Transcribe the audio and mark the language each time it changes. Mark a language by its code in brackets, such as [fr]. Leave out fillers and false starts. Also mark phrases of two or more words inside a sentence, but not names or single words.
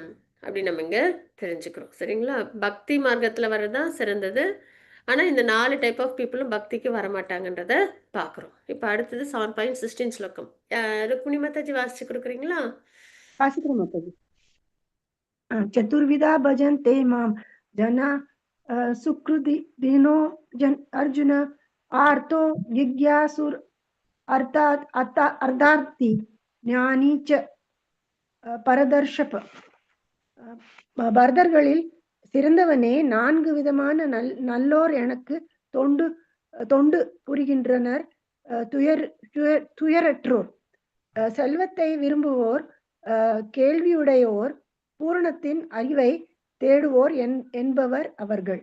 [ta] அப்படின்னு நம்ம இங்க தெரிஞ்சுக்கிறோம். சரிங்களா? பக்தி மார்க்கத்துல வர்றதுதான் சிறந்தது. ஆனா இந்த 4 [en] type of peopleum [ta] பக்திக்கு வரமாட்டாங்கன்றத பார்க்குறோம். இப்ப அடுத்தது 7.16 ஸ்லோகம். ருக்மிணி மாதாஜி வாசிச்சு குடுக்குறீங்களா? வாசிக்கிறேன் மாதாஜி. [sa] चतुर्विधा भजन्ते मां जना सुकृति दिनो अर्जुन आर्तो जिज्ञासुर अर्थात अर्थार्थी ज्ञानी च பரதர்ஷப. [ta] பரதர்களில் சிறந்தவனே, 4 விதமான நல்லோர் எனக்கு தொண்டு புரிகின்றனர். துயரற்றோர், செல்வத்தை விரும்புவோர், கேள்வியுடையோர், பூரணத்தின் அறிவை தேடுவோர் என்பவர் அவர்கள்.